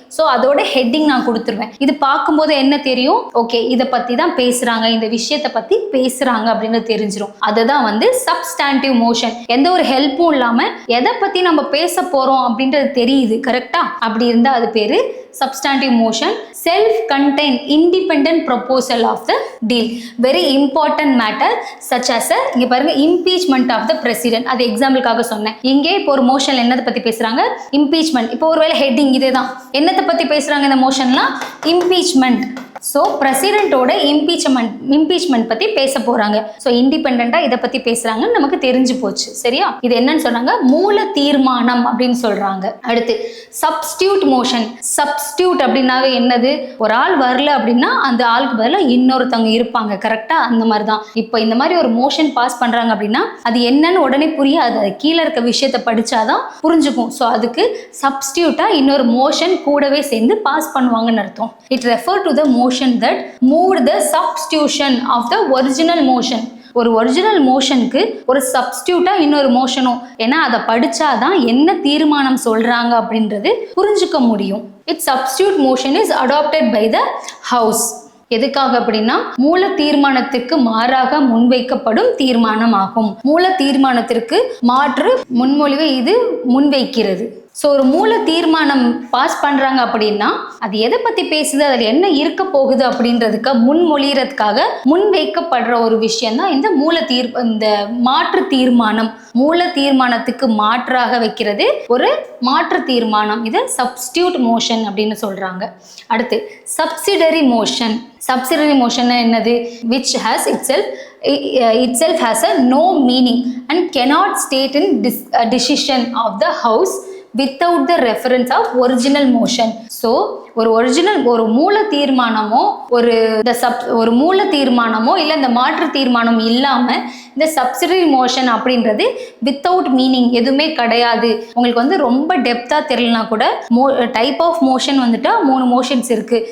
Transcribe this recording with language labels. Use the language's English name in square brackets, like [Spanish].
[Tamil] So அதோட heading நான் கொடுத்துருவேன். இது பார்க்கும்போது என்ன தெரியும்? ஓகே, இதை பற்றி தான் பேசுகிறாங்க, இந்த விஷயத்தை பற்றி பேசுகிறாங்க அப்படின்னு தெரிஞ்சிடும். அதுதான் வந்து சப்ஸ்டாண்டிவ் மோஷன். எந்த ஒரு ஹெல்ப்பும் இல்லாமல் எதை பற்றி நம்ம பேச போகிறோம் அப்படின்றது தெரியுது. கரெக்டாக? அப்படி இருந்தால் அது பேர் substantive motion. [English] Self-contained independent proposal of the deal. Very important matter such as [Tamil] இங்க பாருங்க [English] impeachment of the president. [Tamil] அது எக்ஸாம்பிளுக்காக சொன்னேன். இங்கே இப்போ ஒரு மோஷன்ல என்னதை பத்தி பேசுறாங்க? இம்பீச்மெண்ட். இப்போ ஒருவேளை ஹெட்டிங் இதேதான். என்னத்தை பத்தி பேசுறாங்க இந்த மோஷன்லாம்? இம்பீச்மெண்ட். ஸோ பிரசிடென்ட்டோட இம்பீச்மெண்ட் பற்றி பேச போகிறாங்க. ஸோ இண்டிபெண்ட்டாக இதை பற்றி பேசுகிறாங்கன்னு நமக்கு தெரிஞ்சு போச்சு. சரியா? இது என்னன்னு சொன்னாங்க? மூல தீர்மானம் அப்படின்னு சொல்கிறாங்க. அடுத்து சப்ஸ்டியூட் மோஷன். சப்ஸ்டியூட் அப்படின்னாவே என்னது? ஒரு ஆள் வரல அப்படின்னா அந்த ஆளுக்கு பதிலாக இன்னொருத்தவங்க இருப்பாங்க. கரெக்டாக? அந்த மாதிரி தான். இப்போ இந்த மாதிரி ஒரு மோஷன் பாஸ் பண்ணுறாங்க அப்படின்னா அது என்னன்னு உடனே புரியாது. அது கீழே இருக்க விஷயத்தை படித்தாதான் புரிஞ்சுக்கும். ஸோ அதுக்கு சப்ஸ்டியூட்டாக இன்னொரு மோஷன் கூடவே சேர்ந்து பாஸ் பண்ணுவாங்கன்னு அர்த்தம். [English] It refer to the motion that moved the substitution of the original motion. [Tamil] ஒரு ஒரிஜினல் மோஷனுக்கு ஒரு சப்ஸ்டியூட்டா இன்னொரு மோஷனும், ஏன்னா அதை படிச்சாதான் என்ன தீர்மானம் சொல்றாங்க அப்படின்றது புரிஞ்சுக்க முடியும். [English] It substitute motion is adopted by the house. [Tamil] எதுக்காக அப்படின்னா மூல தீர்மானத்திற்கு மாறாக முன்வைக்கப்படும் தீர்மானம் ஆகும். மூல தீர்மானத்திற்கு மாற்று முன்மொழிவை இது முன்வைக்கிறது. ஸோ ஒரு மூல தீர்மானம் பாஸ் பண்ணுறாங்க அப்படின்னா அது எதை பற்றி பேசுது, அதில் என்ன இருக்க போகுது அப்படின்றதுக்கு முன்மொழிகிறதுக்காக முன்வைக்கப்படுற ஒரு விஷயம் தான் இந்த மாற்று தீர்மானம். மூல தீர்மானத்துக்கு மாற்றாக வைக்கிறது ஒரு மாற்று தீர்மானம். இதை சப்ஸ்டியூட் மோஷன் அப்படின்னு சொல்கிறாங்க. அடுத்து சப்சிடரி மோஷன். சப்சிடரி மோஷன் என்னது? [English] which has itself has a no meaning and cannot state in decision of the house without the reference of original motion. [Tamil] So ஒரு மூல தீர்மானமோ ஒரு மூல தீர்மானமோ இல்லை இந்த மாற்று தீர்மானம் இல்லாமல் இந்த சப்சிடரி மோஷன் அப்படின்றது வித்தவுட் மீனிங் எதுவுமே கிடையாது. உங்களுக்கு வந்து ரொம்ப டெப்த்தாக தெரியலனா கூட டைப் ஆஃப் மோஷன் வந்துட்டா 3 மோஷன்ஸ் இருக்கு.